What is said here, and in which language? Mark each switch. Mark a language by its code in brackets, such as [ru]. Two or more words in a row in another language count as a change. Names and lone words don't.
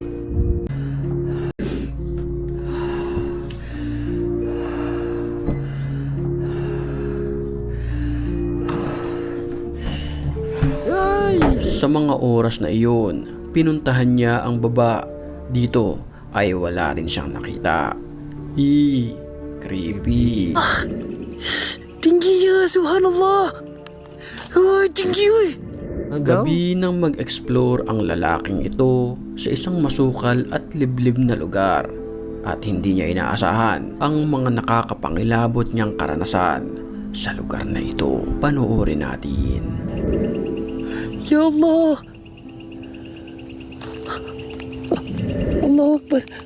[tl] Ay! sa mga oras na iyon. Pinuntahan niya ang baba. Dito ay wala rin siyang nakita. Creepy. [ms] tingginya subhanallah. Oh, tinggi. [tl] Ang daw? Gabi nang mag-explore ang lalaking ito sa isang masukal at liblib na lugar at hindi niya inaasahan ang mga nakakapangilabot niyang karanasan sa lugar na ito. Panoorin natin. [ar] Ya Allah. Allahu Akbar.